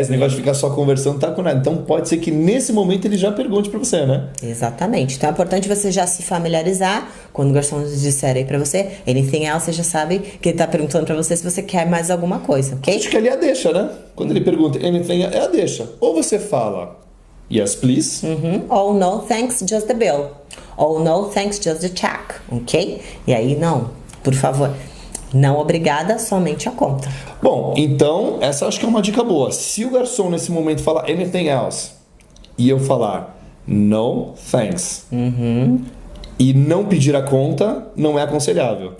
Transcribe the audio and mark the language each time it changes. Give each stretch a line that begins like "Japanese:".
Portuguese: Esse negócio de ficar só conversando tá com nada. Então pode ser que nesse momento ele já pergunte pra você, né? Exatamente. Então é importante você já se familiarizar. Quando o garçom disser aí pra você
English: anything else,
Portuguese: você já sabe que ele tá perguntando pra você se você quer mais alguma coisa, ok? Acho que ali é a deixa, né? Quando ele pergunta anything, é a deixa. Ou você fala
English: yes, please.
Portuguese: Ou
English: no, thanks, just the bill.
Portuguese: Ou
English: no, thanks, just the check, ok?
Portuguese: E aí, não, por favor, não obrigada, somente a conta. Bom, então, essa acho que é uma dica boa. Se o garçom nesse momento falar
English: anything else
Portuguese: e eu falar
English: no, thanks,
Portuguese: e não pedir a conta, não é aconselhável.